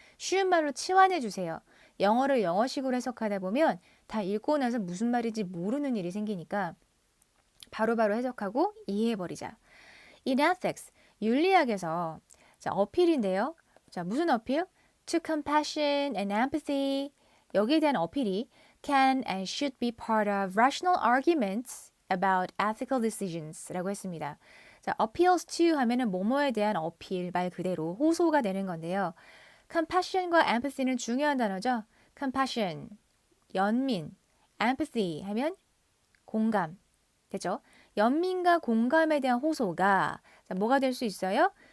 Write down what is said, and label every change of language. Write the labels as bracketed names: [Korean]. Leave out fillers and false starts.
[Korean] 쉬운 말로 치환해 주세요. 영어를 영어식으로 해석하다 보면 다 읽고 나서 무슨 말인지 모르는 일이 생기니까 바로바로 해석하고 이해해버리자. [English] In ethics, [Korean] 윤리학에서 자, 어필인데요. 자, 무슨 어필? [English] To compassion and empathy. [Korean] 여기에 대한 어필이 [English] can and should be part of rational arguments about ethical decisions [Korean] 라고 했습니다. 자, appeals to 하면은 뭐뭐에 대한 어필 말 그대로 호소가 되는 건데요. compassion과 empathy는 중요한 단어죠. compassion, 연민, empathy 하면 공감, 되죠? 연민과 공감에 대한 호소가 자, 뭐가 될 수 있어요?